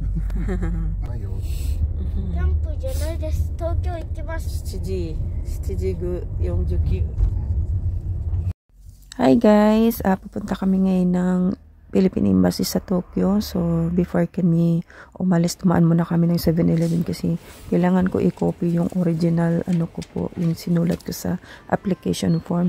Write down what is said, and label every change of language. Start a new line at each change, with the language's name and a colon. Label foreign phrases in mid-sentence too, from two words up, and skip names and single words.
Japanese: ないよ。キャンプじゃないです。東京行きます。7時49.
English: Hi guys,
Filipino: pupunta kami ngayon ng Philippine Embassy sa Tokyo. So before kami umalis, tumaan muna kami ng 7-Eleven kasi kailangan ko i-copy yung original ko po, yung sinulat ko sa
English: application form.